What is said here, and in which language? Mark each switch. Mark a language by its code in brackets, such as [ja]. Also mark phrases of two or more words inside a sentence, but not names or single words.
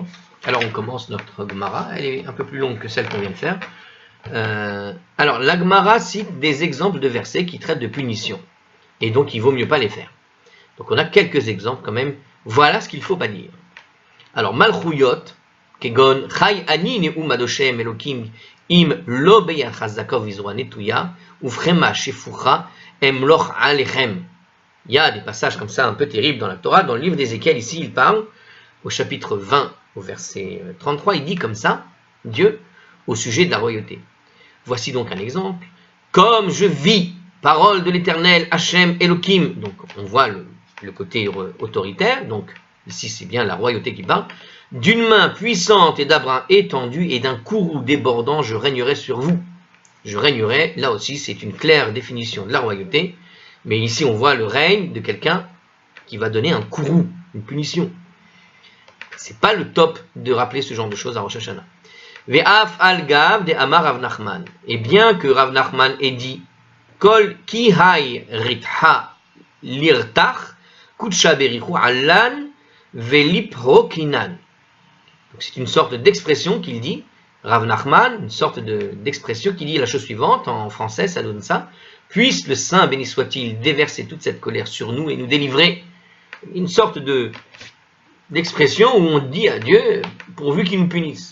[fr] Alors on commence notre Gemara, elle est un peu plus longue que celle qu'on vient de faire. Alors la Gemara cite des exemples de versets qui traitent de punition, et donc il vaut mieux pas les faire. Donc on a quelques exemples quand même, voilà ce qu'il ne faut pas dire. [he] Alors מלכויות, כגון, חי אני נאם אדושם אלוקים, אם לא ביד חזקה ובזרוע נטויה ובחמה שפוכה אמלוך עליכם. [fr] Il y a des passages comme ça un peu terribles dans la Torah. Dans le livre d'Ézéchiel, ici, il parle, au chapitre 20, au verset 33, il dit comme ça, Dieu, au sujet de la royauté. Voici donc un exemple. Comme je vis, parole de l'Éternel, Hachem Elohim. Donc on voit le côté autoritaire, donc ici c'est bien la royauté qui parle. D'une main puissante et d'un bras étendu et d'un courroux débordant, je régnerai sur vous. Je régnerai, là aussi c'est une claire définition de la royauté, mais ici on voit le règne de quelqu'un qui va donner un courroux, une punition. C'est pas le top de rappeler ce genre de choses à Rosh Hashanah. [arc] ואף על גב דאמר רב נחמן. [fr] Et bien que Rav Nachman ait dit [arc] כל כי האי ריתחא לירתח קודשא בריך הוא עלן ולפוקינן. [fr] Donc c'est une sorte d'expression qu'il dit, Rav Nachman, une sorte d'expression qui dit la chose suivante, en français ça donne ça, puisse le Saint, béni soit-il, déverser toute cette colère sur nous et nous délivrer. Une sorte d'expression où on dit à Dieu, pourvu qu'il nous punisse.